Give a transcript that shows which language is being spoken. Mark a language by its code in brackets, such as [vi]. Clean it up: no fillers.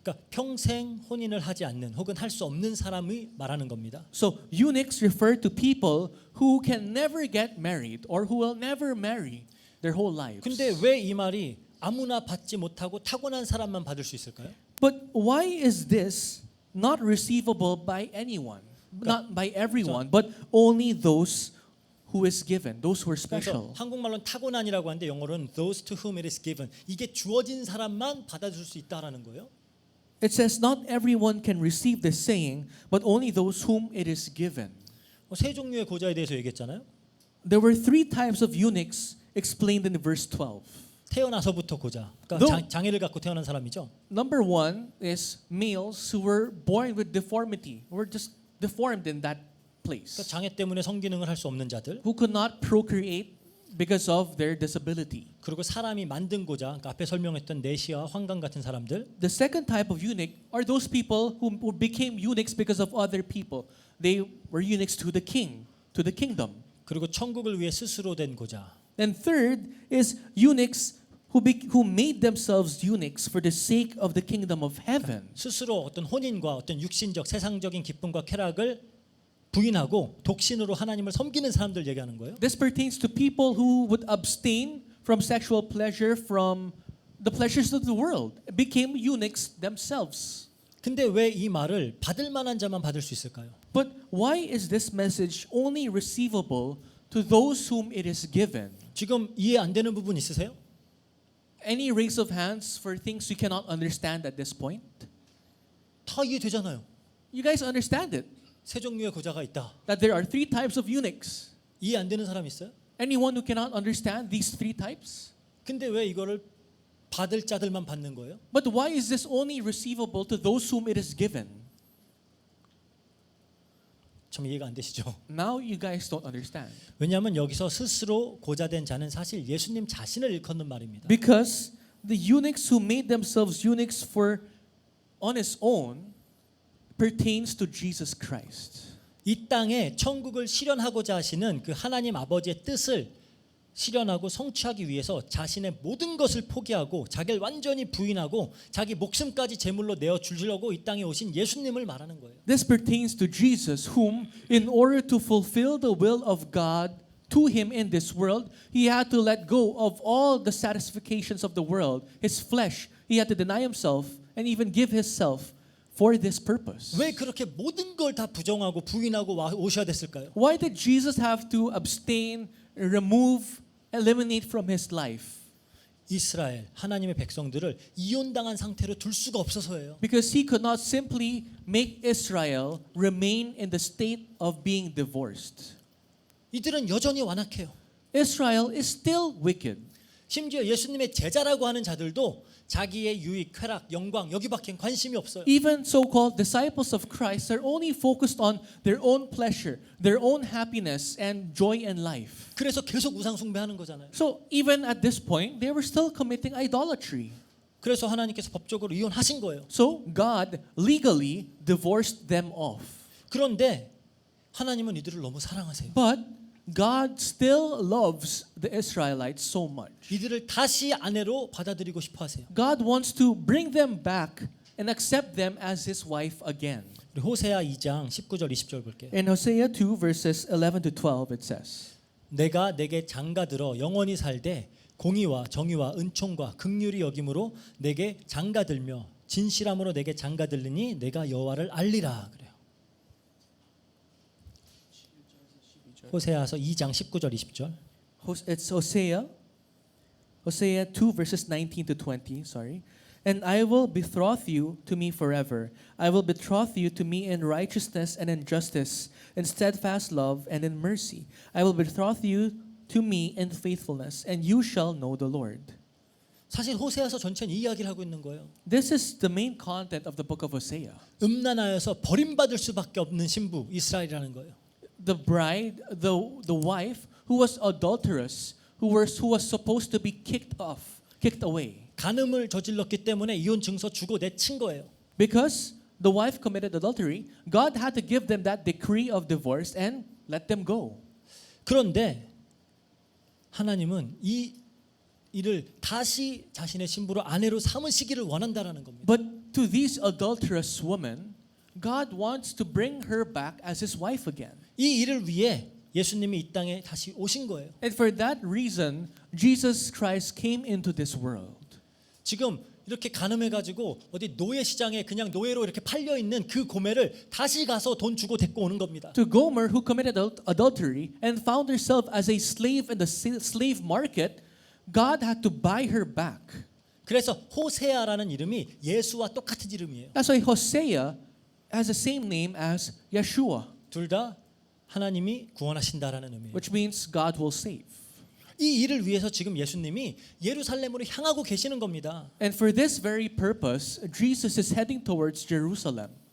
[ko] 그러니까 평생 혼인을 하지 않는 혹은 할 수 없는 사람이 말하는 겁니다. [en] So eunuchs refer to people who can never get married or who will never marry their whole lives. [ko] 근데 왜 이 말이 아무나 받지 못하고 타고난 사람만 받을 수 있을까요? [en] But why is this not receivable by anyone? Not by everyone, but only those who is given, those who are special. [ko] 그래서 한국말로는 타고난이라고 하는데 영어로는 [en] those to whom it is given. [ko] 이게 주어진 사람만 받아줄 수 있다라는 거예요. [en] It says not everyone can receive this saying, but only those whom it is given. [ko] 세 종류의 고자에 대해서 얘기했잖아요. [en] There were three types of eunuchs explained in verse 12. [ko] 태어나서부터 고자. 그러니까 장애를 갖고 태어난 사람이죠. [en] Number one is males who were born with deformity, were just deformed in that place, [ko] 그러니까 장애 때문에 성기능을 할 수 없는 자들. [en] who could not procreate because of their disability. [ko] 그리고 사람이 만든 고자. 그러니까 앞에 설명했던 내시와 환관 같은 사람들. [en] The second type of eunuch are those people who became eunuchs because of other people. They were eunuchs to the king, to the kingdom. [ko] 그리고 천국을 위해 스스로 된 고자. [en] And third is eunuchs who made themselves eunuchs for the sake of the kingdom of heaven. [ko] 스스로 어떤 혼인과 어떤 육신적 세상적인 기쁨과 쾌락을 부인하고 독신으로 하나님을 섬기는 사람들 얘기하는 거예요. [en] This pertains to people who would abstain from sexual pleasure from the pleasures of the world, became eunuchs themselves. [ko] 근데 왜 이 말을 받을 만한 자만 받을 수 있을까요? [en] But why is this message only receivable to those whom it is given? [ko] 지금 이해 안 되는 부분 있으세요? [en] Any raise of hands for things you cannot understand at this point? [ko] 다 이해되잖아요. [en] You guys understand it, [ko] 세 종류의 고자가 있다. [en] that there are three types of eunuchs. [ko] 이해 안 되는 사람 있어요? [en] Anyone who cannot understand these three types? [ko] 근데 왜 이거를 받을 자들만 받는 거예요? [en] But why is this only receivable to those whom it is given? [ko] 참 이해가 안 되시죠? [en] Now you guys don't understand. [ko] 왜냐하면 여기서 스스로 고자된 자는 사실 예수님 자신을 일컫는 말입니다. [en] Because the eunuchs who made themselves eunuchs for on his own pertains to Jesus Christ. [ko] 이 땅에 천국을 실현하고자 하시는 그 하나님 아버지의 뜻을 실현하고 성취하기 위해서 자신의 모든 것을 포기하고 자기를 완전히 부인하고 자기 목숨까지 제물로 내어 주려고 이 땅에 오신 예수님을 말하는 거예요. [en] This pertains to Jesus, whom, in order to fulfill the will of God to him in this world, he had to let go of all the satisfactions of the world, his flesh. He had to deny himself and even give himself for this purpose. [ko] 왜 그렇게 모든 걸 다 부정하고 부인하고 오셔야 됐을까요? [en] Why did Jesus have to abstain, remove, eliminate from his life? [ko] 이스라엘 하나님의 백성들을 이혼당한 상태로 둘 수가 없어서예요. [en] Because he could not simply make Israel remain in the state of being divorced. [ko] 이들은 여전히 완악해요. [en] Israel is still wicked. [ko] 심지어 예수님의 제자라고 하는 자들도 자기의 유익, 쾌락, 영광 여기밖엔 관심이 없어요. [en] Even so-called disciples of Christ are only focused on their own pleasure, their own happiness and joy in life. [ko] 그래서 계속 우상 숭배하는 거잖아요. [en] So even at this point, they were still committing idolatry. [ko] 그래서 하나님께서 법적으로 이혼하신 거예요. [en] So God legally divorced them off. [ko] 그런데 하나님은 이들을 너무 사랑하세요. [en] But God still loves the Israelites so much. [ko] 이들을 다시 아내로 받아들이고 싶어 하세요. [en] God wants to bring them back and accept them as his wife again. [ko] 우리 호세아 2장 19절 20절 볼게요. [en] In Hosea 2 verses 11 to 12 it says, [ko] 내가 내게 장가들어 영원히 살되 공의와 정의와 은총과 긍휼이 여김으로 내게 장가들며 진실함으로 내게 장가들리니 내가 여호와를 알리라 그래요. 호세아서 2장 19절 20절. [en] It's Hosea 2 verses 19 to 20, sorry. And I will betroth you to me forever. I will betroth you to me in righteousness and in justice, in steadfast love and in mercy. I will betroth you to me in faithfulness, and you shall know the Lord. [ko] 사실 호세아서 전체는 이 이야기를 하고 있는 거예요. [en] This is the main content of the book of Hosea. [ko] 음란하여서 버림받을 수밖에 없는 신부 이스라엘이라는 거예요. [en] The bride, the wife who was adulterous, who was supposed to be kicked away. [ko] 간음을 저질렀기 때문에 이혼 증서 주고 내친 거예요. [en] Because the wife committed adultery, God had to give them that decree of divorce and let them go. [ko] 그런데 하나님은 이 이를 다시 자신의 신부로 아내로 삼으시기를 원한다라는 겁니다. [en] But to these adulterous women, God wants to bring her back as his wife again. [ko] 이 일을 위해 예수님이 이 땅에 다시 오신 거예요. [en] And for that reason, Jesus Christ came into this world. [ko] 지금 이렇게 간음해가지고 어디 노예 시장에 그냥 노예로 이렇게 팔려 있는 그 고매를 다시 가서 돈 주고 데리고 오는 겁니다. [en] To Gomer, who committed adultery and found herself as a slave in the slave market, God had to buy her back. [ko] 그래서 호세아라는 이름이 예수와 똑같은 이름이에요. [en] That's why Hosea has the same name as Yeshua, [ko] 둘 다 하나님이 구원하신다라는 의미예요. [en] which means God will save. [ko] 이 일을 위해서 지금 예수님이 예루살렘으로 향하고 계시는 겁니다. [en] And for this very purpose, Jesus is heading towards Jerusalem.